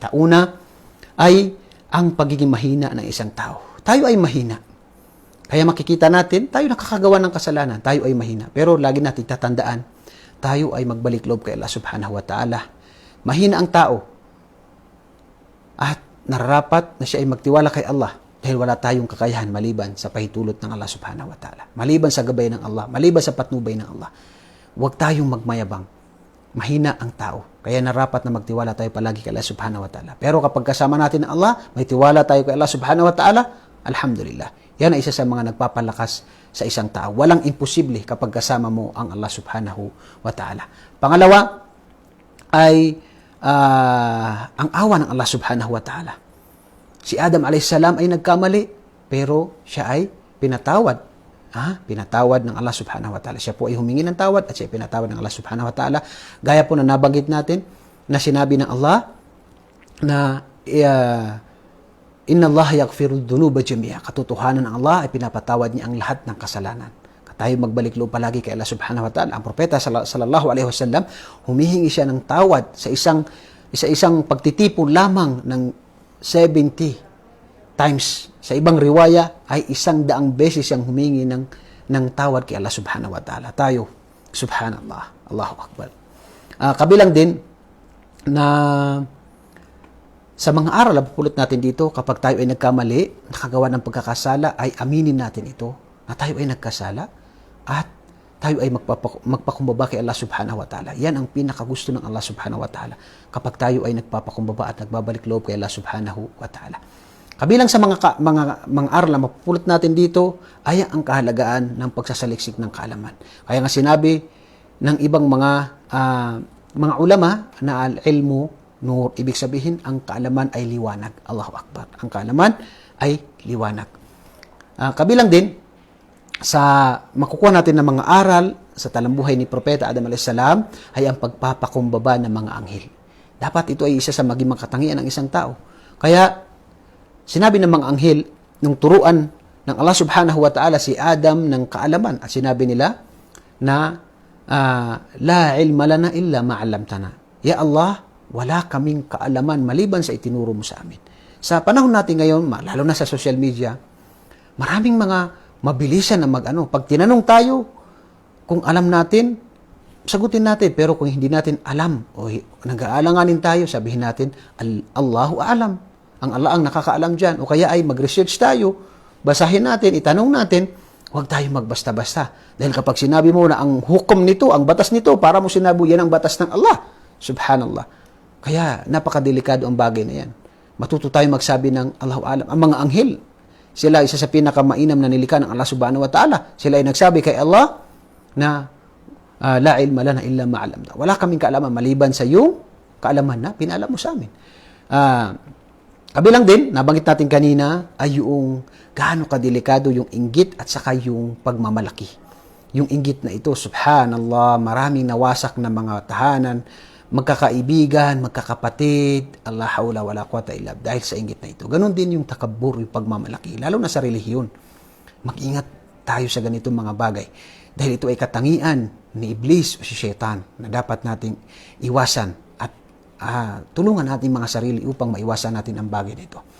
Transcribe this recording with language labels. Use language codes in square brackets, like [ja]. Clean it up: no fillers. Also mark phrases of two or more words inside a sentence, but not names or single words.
[tl] Una ay ang pagiging mahina ng isang tao. Tayo ay mahina. Kaya makikita natin, tayo nakakagawa ng kasalanan, tayo ay mahina. Pero lagi natin tatandaan, tayo ay magbalik loob kay Allah [ar] سبحانه وتعالى. [tl] Mahina ang tao at nararapat na siya ay magtiwala kay Allah dahil wala tayong kakayahan maliban sa pahitulot ng Allah [ar] سبحانه وتعالى. [tl] Maliban sa gabay ng Allah, maliban sa patnubay ng Allah. Huwag tayong magmayabang. Mahina ang tao. Kaya nararapat na magtiwala tayo palagi kay Allah [ar] سبحانه وتعالى. [tl] Pero kapag kasama natin ng Allah, may tiwala tayo kay Allah [ar] سبحانه وتعالى, [tl] alhamdulillah. Yan ay isa sa mga nagpapalakas sa isang tao. Walang imposible kapag kasama mo ang Allah [ar] سبحانه وتعالى. [tl] Pangalawa ay ang awa ng Allah [ar] سبحانه وتعالى. [tl] Si Adam a.s. ay nagkamali, pero siya ay pinatawad. Pinatawad ng Allah [ar] سبحانه وتعالى. [tl] Siya po ay humingi ng tawad at siya ay pinatawad ng Allah [ar] سبحانه وتعالى. [tl] Gaya po na nabanggit natin na sinabi ng Allah na [ar] إن الله يغفر الذنوب جميعا. [tl] Katotohanan ng Allah ay pinapatawad niya ang lahat ng kasalanan. Tayo magbalik loob palagi kay Allah [ar] سبحانه وتعالى. [tl] Ang propeta [ar] صلى الله عليه وسلم, [tl] humihingi siya ng tawad sa isang pagtitipon lamang ng 70 times. Sa ibang riwaya ay 100 beses siyang humingi ng tawad kay Allah [ar] سبحانه وتعالى. [tl] Tayo, subhanallah, [ar] الله أكبر. [tl] Kabilang din na sa mga aral na pupulot natin dito, kapag tayo ay nagkamali, nakagawa ng pagkakasala, ay aminin natin ito na tayo ay nagkasala at tayo ay magpakumbaba kay Allah [ar] سبحانه وتعالى. [tl] Yan ang pinakagusto ng Allah [ar] سبحانه وتعالى. [tl] Kapag tayo ay nagpapakumbaba at nagbabalik loob kay Allah [ar] سبحانه وتعالى. [tl] Kabilang sa mga aral na mapupulot natin dito ay ang kahalagaan ng pagsasaliksik ng kaalaman. Kaya nga sinabi ng ibang mga ulama na [ar] العلم نور, [tl] ibig sabihin ang kaalaman ay liwanag. [ar] الله أكبر. [tl] Ang kaalaman ay liwanag. Kabilang din sa makukuha natin ng mga aral sa talambuhay ni Propeta Adam a.s. ay ang pagpapakumbaba ng mga anghel. Dapat ito ay isa sa maging katangian ng isang tao. Kaya sinabi ng mga anghel nung turuan ng Allah [ar] سبحانه وتعالى [tl] si Adam ng kaalaman at sinabi nila na [ar] لا علم لنا إلا ما علمتنا. [tl] Ya Allah, wala kaming kaalaman maliban sa itinuro mo sa amin. Sa panahon natin ngayon, lalo na sa [en] social media, [tl] maraming mga mabilisan na pag tinanong tayo, kung alam natin, sagutin natin. Pero kung hindi natin alam, o nag-aalanganin tayo, sabihin natin, [ar] الله أعلم. [tl] Ang Allah ang nakakaalam dyan. O kaya ay mag-research tayo, basahin natin, itanong natin, huwag tayo magbasta-basta. Dahil kapag sinabi mo na ang hukom nito, ang batas nito, para mo sinabi yan ang batas ng Allah. Subhanallah. Kaya napakadelikado ang bagay na yan. Matuto tayo magsabi ng [ar] الله أعلم. [tl] Ang mga anghel, sila isa sa pinakamainam na nilikha ng Allah [ar] سبحانه وتعالى. [tl] Sila ay nagsabi kay Allah na [ar] لا علم لنا إلا ما علمنا. [tl] Wala kaming kaalaman maliban sa iyong kaalaman na pinaalam mo sa amin. Kabilang din, nabanggit natin kanina, ay yung gaano kadelikado yung inggit at saka yung pagmamalaki. Yung inggit na ito, subhanallah, maraming nawasak na mga tahanan, magkakaibigan, magkakapatid, [ar] لا حول ولا قوة إلا [tl] dahil sa inggit na ito. Ganon din yung takabur, yung pagmamalaki, lalo na sa relihiyon. Mag-ingat tayo sa ganitong mga bagay. Dahil ito ay katangian ni Iblis o si Shaitan na dapat nating iwasan at tulungan natin mga sarili upang maiwasan natin ang bagay na ito.